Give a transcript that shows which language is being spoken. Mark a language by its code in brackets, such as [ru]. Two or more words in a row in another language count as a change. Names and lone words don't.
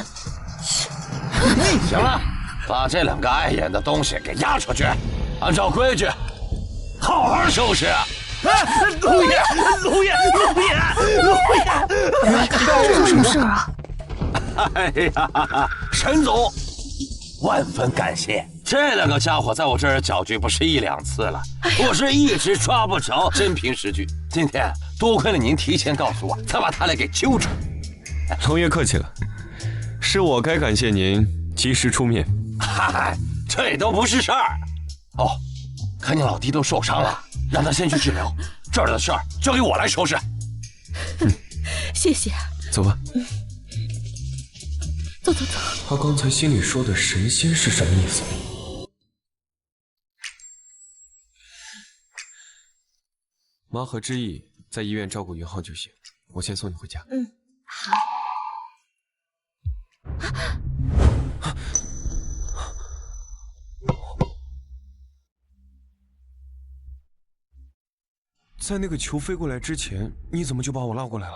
[zh] 行了，把這兩個礙眼的東西給押出去，按照規矩，好好收拾。龍爺，龍爺，龍爺，龍爺，這是什麼事啊？哎呀，沈總，萬分感謝。這兩個家伙在我這兒攪局不是1、2次了，我是一直抓不着，真憑實據。今天多虧了您提前告訴我，才把他倆給揪住。龍爺客氣了，是我該感謝您及時出面。嗨，這都不是事兒。哦，看你老弟都受傷了，讓他先去治療，這兒的事兒交給我來收拾。謝謝。走吧。走走走。他剛才心裡說的神仙是什麼意思？媽和知意在醫院照顧雲浩就行，我先送你回家。好。在那個球飛過來之前，你怎麼就把我拉過來了？